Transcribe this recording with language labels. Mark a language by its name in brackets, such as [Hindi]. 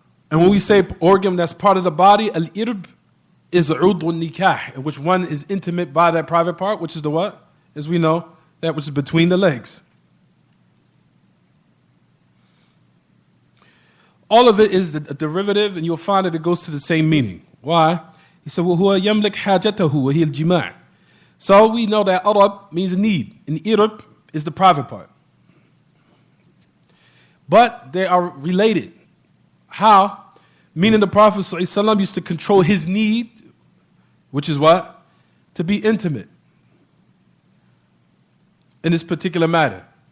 [English] And when we say organ that's part of the body, al-irb is udw nikah, in which one is intimate by that private part, which is the what? As we know, that which is between the legs. All of it is a derivative, and you'll find that it goes to the same meaning. Why? He said, [Arabic] وَهُوَ يَمْلِكْ حَاجَتَهُ وَهِيَ الْجِمَاعِ. [English] So we know that arab means need, and irb is the private part. But they are related. How? Meaning the Prophet ﷺ used to control his need, which is what? To be intimate in this particular matter.